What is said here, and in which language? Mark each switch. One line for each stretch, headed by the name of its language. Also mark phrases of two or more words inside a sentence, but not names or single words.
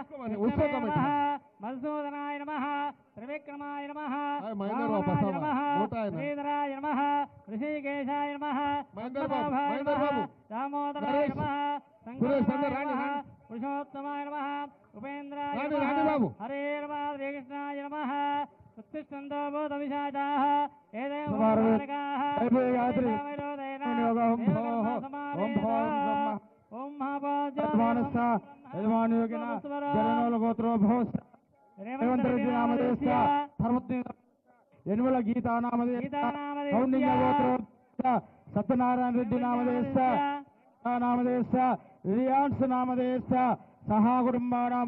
Sanskrit: మధుసూదనాయ నమః త్రివిక్రమాయ నమః రామాయ నమః శ్రీధరాయ నమః ఋషికేశాయ నమః పద్మనాభాయ నమః దామోదరాయ నమః సంగమాయ నమః పురుషోత్తమాయ నమః ఉపేంద్రాయ నమః హరే నమః శ్రీకృష్ణాయ నమః उत्तिष्ठन्तो भूतविशाचाः एतेन यनुमल गीता नामधेय सत्यनारायण रेड्डी नामधेय रियांश नामधेय सहा कुटुंबानां